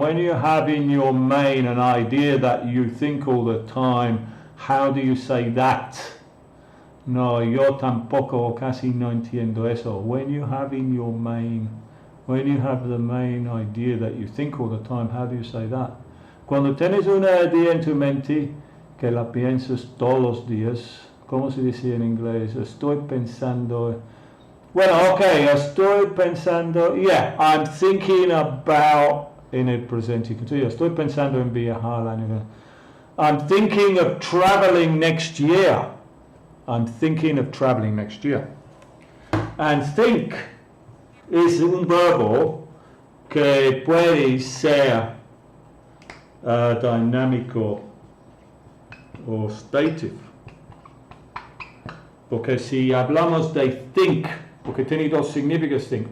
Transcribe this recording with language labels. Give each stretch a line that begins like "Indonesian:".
English: When you have in your main an idea that you think all the time, how do you say that?
Spanish: No, yo tampoco casi no entiendo eso.
English: When you have in your main, when you have the main idea that you think all the time, how do you say that?
Spanish: Cuando tienes una idea en tu mente que la piensas todos los días, ¿cómo se dice en inglés? Estoy pensando. Bueno, okay, estoy pensando,
English: I'm thinking about,
Spanish: en el presente continuo, estoy pensando en viajar el año.
English: I'm thinking of traveling next year. I'm thinking of traveling next year.
Spanish: And think es un verbo que puede ser dinámico o stative. Porque si hablamos de think, porque tiene dos significados think.